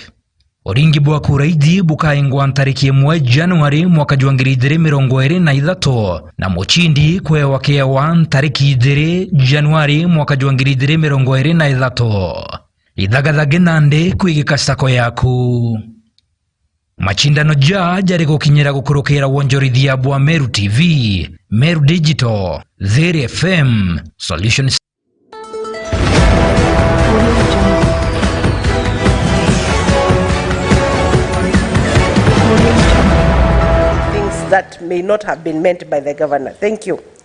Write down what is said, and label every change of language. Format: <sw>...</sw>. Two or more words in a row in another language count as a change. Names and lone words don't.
<mer>Uringi bwa kura izi bukaingwa ntariki 1 Januari mwaka 2023 na muchindi kwewakewa ntariki 2 Januari mwaka 2023. Idhagathage nande kwigika sako yaku. Machindano jari gukinyira gukurukira wonjorithia bwa Meru TV, Meru Digital, Zeri FM, Solutions.</mer> <en>Things that may not have been meant by the governor. Thank you.</en>